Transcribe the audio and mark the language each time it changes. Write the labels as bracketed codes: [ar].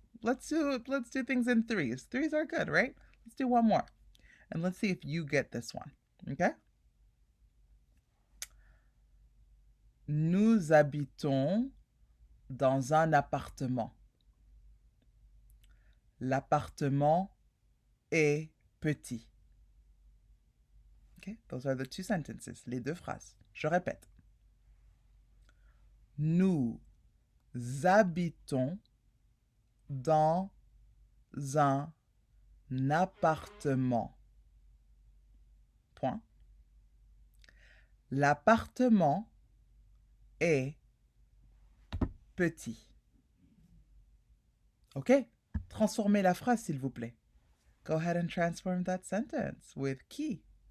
[en] Let's do things in threes. Threes are good, right? Let's do one more. And let's see if you get this one. Okay? [fr] Nous habitons dans un appartement. L'appartement est petit. Okay? [en] Those are the two sentences, [fr] les deux phrases. Je répète. Nous habitons dans un appartement. Point. L'appartement est petit. OK? Transformez la phrase, s'il vous plaît. [en] Go ahead and transform that sentence with qui.